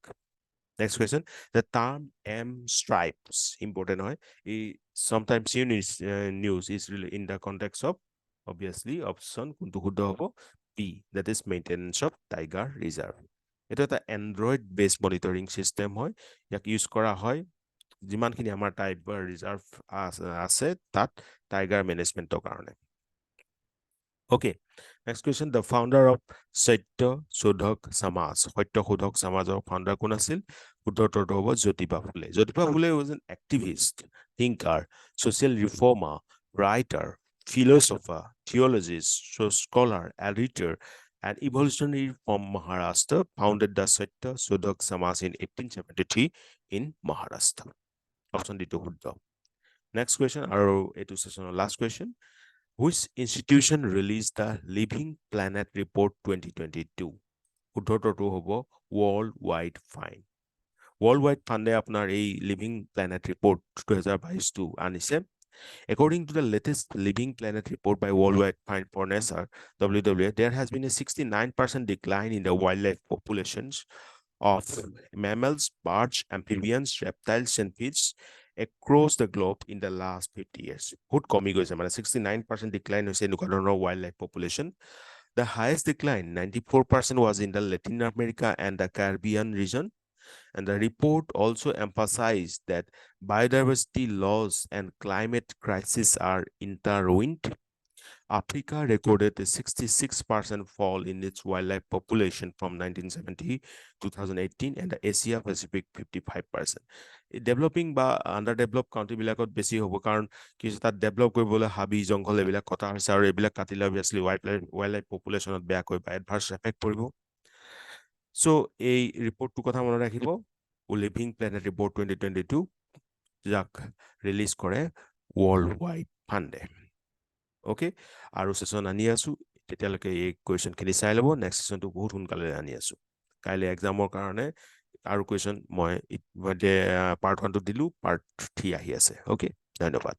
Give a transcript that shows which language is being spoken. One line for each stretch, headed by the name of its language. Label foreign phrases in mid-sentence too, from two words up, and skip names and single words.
English: Next question. The term M stripes, important, sometimes news is really in the context of, obviously, option
Assamese: কোনটো শুদ্ধ হ'ব
English: B, that is maintenance of tiger reserve.
Assamese: এটা এটা
English: android base monitoring system
Assamese: হয় ইয়াক ইউজ কৰা হয় যিমানখিনি আমাৰ
English: tiger reserve
Assamese: আছে তাত টাইগাৰ মেনেজমেন্টৰ কাৰণে
English: Okay, next question. The founder of Satya Sodhak Samaj, Satya Sodhak Samajৰ founder
Assamese: কোন আছিল? উত্তৰটো হ'ব জ্যোতিবা ফুলে।
English: জ্যোতিবা ফুলে was an activist, thinker, social reformer, writer, philosopher, theologist, scholar, editor, and evolutionary from Maharashtra, founded the Satya Sodhak Samaj in 1873 in Maharashtra. Option D
Assamese: টো শুদ্ধ।
English: Next question,
Assamese: আৰু এইটো sessionৰ last question.
English: Which institution released the Living Planet Report 2022?
Assamese: উত্তৰটো হ'ব World Wide Fund. World Wide Fund আপোনাৰ এই Living Planet Report 2022 আনিছে।
English: According to the latest Living Planet Report by World Wide Fund for NASA, WWF, there has been a 69% decline in the wildlife populations of mammals, birds, amphibians, reptiles, and fish across the globe in the last 50 years.
Assamese: বহুত কমি গৈছে মানে 69% decline হৈছে এনেকুৱা ধৰণৰ
English: wildlife population. The highest decline, 94%, was in the Latin America and the Caribbean region. And the report also emphasized that biodiversity loss and climate crisis are intertwined. Africa recorded a 66% fall in its wildlife population from 1970 to 2018, and the Asia Pacific 55%.
Assamese: Developing বা
English: underdeveloped country
Assamese: বিলাকত বেছি হ'ব কাৰণ কিছু তাত ডেভেলপ কৰিবলৈ হাবি জংঘল এইবিলাক কটা হৈছে আৰু এইবিলাক কাটিলে অবভিয়াছলি wildlife populationত বেয়াকৈ বা
English: adverse effect
Assamese: পৰিব সো এই ৰিপৰ্টটো কথা মনত ৰাখিব লিভিং প্লেনেট ৰিপৰ্ট 2022 যাক ৰিলিজ কৰে ৱৰ্ল্ড ৱাইড ফাণ্ডে ওকে আৰু সেশন আনি আছো তেতিয়ালৈকে এই কোৱেশ্চনখিনি চাই ল'ব নেক্সট সেশনটো বহুত সোনকালে আনি আছো কাইলে এক্সামৰ কাৰণে আৰু কোৱেশ্চন মই পাৰ্ট 1 টো দিলো পাৰ্ট 3 আহি আছে ওকে ধন্যবাদ